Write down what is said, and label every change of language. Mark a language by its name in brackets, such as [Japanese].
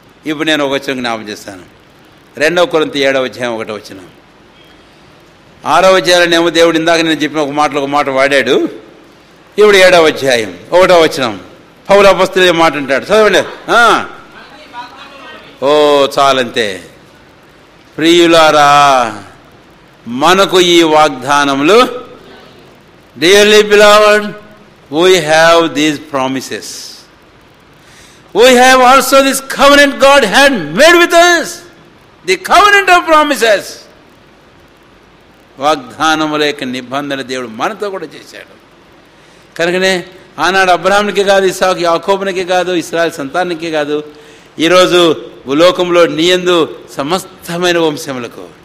[Telugu] ఇప్పుడు నేను ఒక వచనం జ్ఞాపకం చేస్తాను. 2వ కొరింథీ 7వ అధ్యాయం 1వ వచనం. 6వ అధ్యాయంలోనేమో దేవుడు ఇందాక నేను చెప్పిన ఒక మాట వాడాడు. ఇప్పుడు 7వ అధ్యాయం 1వ వచనం పౌలు అపొస్తలుడు మాట అంటాడు. చదవండి. ఓ చాలంతే. ప్రియులారా, మనకు ఈ వాగ్దానములు, [English] dearly beloved, we have these promises. We have also this covenant God had made with us. The covenant of promises. [Telugu] వాగ్దానముల యొక్క నిబంధన దేవుడు మనతో కూడా చేశాడు. కనుకనే ఆనాడు అబ్రహామునికి కాదు, ఇస్సాకు యాకోబునికి కాదు, ఇశ్రాయేలు సంతానానికి కాదు, ఈరోజు లోకంలో నీయందు సమస్తమైన వంశములకు.